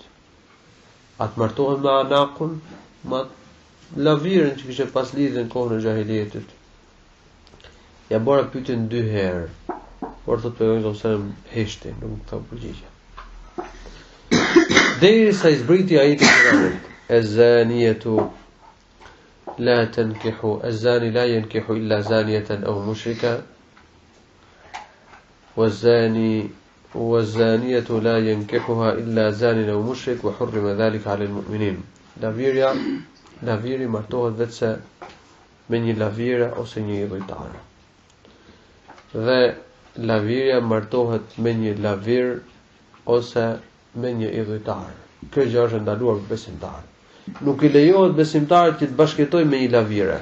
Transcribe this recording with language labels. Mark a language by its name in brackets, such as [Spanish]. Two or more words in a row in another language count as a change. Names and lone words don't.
[Albanian] Atë martohem me anakun, me lavirën që kishte pas lidhjen në kohën e xahilietit. Ja bora pyetjen 2 herë. Por thot pejgamberi [Arabic] صلى الله عليه وسلم [Albanian] heshti, nuk ka përgjigje. Derisa i zbriti ajeti i Kuranit: [Arabic] "الزانية لا تنكح الزاني لا ينكح إلا زانية أو مشركة والزاني والزانية لا ينكحها إلا زان أو مشرك وحرم ذلك على المؤمنين." [Albanian] Laviri martohet vetëm me një lavire ose një idhujtare. Dhe lavirja martohet me një lavir ose me një idhujtar. Kjo gjë është ndaluar për besimtar. Nuk i lejohet besimtarit që të bashkëtojë me një lavire.